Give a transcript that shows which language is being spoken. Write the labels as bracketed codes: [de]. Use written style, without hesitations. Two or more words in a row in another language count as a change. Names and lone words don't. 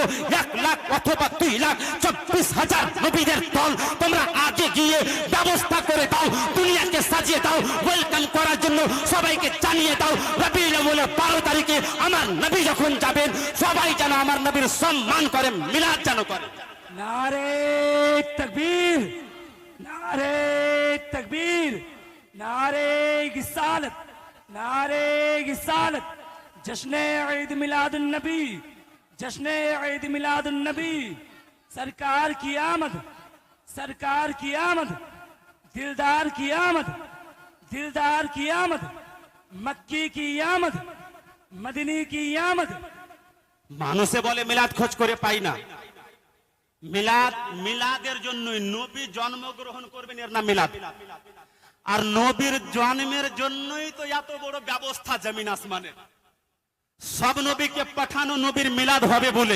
[bn] 1 লাখ অথবা 2 লাখ 24,000 নবীদের দল তোমরা আগে গিয়ে ব্যবস্থা করে দাও, দুনিয়াকে সাজিয়ে দাও, ওয়েলকাম করার জন্য সবাইকে জানিয়ে দাও রবিউল আউয়ালের 12 তারিখে আমার নবী যখন যাবেন, সবাই যেন আমার নবীর সম্মান করে, মিলাদ যেন করে। [hi] नारे तकबीर, नारे तकबीर, नारे रिसालत, नारे रिसालत। जश्न ईद मिलादुन नबी, जश्न ईद मिलादुन नबी। सरकार की आमद, सरकार की आमद, दिलदार की आमद, दिलदार की आमद, मक्की की आमद, मदनी की आमद। [bn] মানুষে বলে মিলাদ খোঁজ করে পাই না। মিলাদ মিলাদের জন্যই, নবী জন্মগ্রহণ করবেন এর নাম মিলাদ। আর নবীর জন্মের জন্যই তো এত বড় ব্যবস্থা জমিন আসমানে। সব নবীকে পাঠানো নবীর মিলাদ হবে বলেই।